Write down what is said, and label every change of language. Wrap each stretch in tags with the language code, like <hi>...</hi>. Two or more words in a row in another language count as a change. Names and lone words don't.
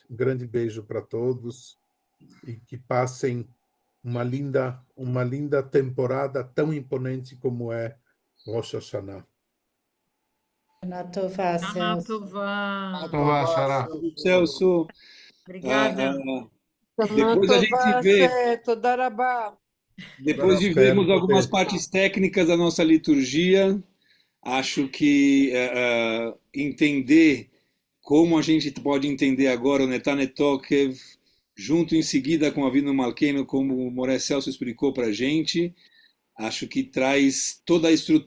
<pt>Um grande beijo para todos e que passem uma linda temporada tão imponente como é Rosh Hashanah. Anatová, Celso. Anatová. Tová, Xará. Celso, Obrigada. Depois a gente vê,</pt> <he>תודה רבה.</he> <pt>depois de Espero vermos algumas poder. partes técnicas da nossa liturgia, acho que entender como a gente pode entender agora o Netane Tokev, junto em seguida com a Avinu Malkeinu, como o Moré Celso explicou para a gente, acho que traz toda a estrutura.</pt>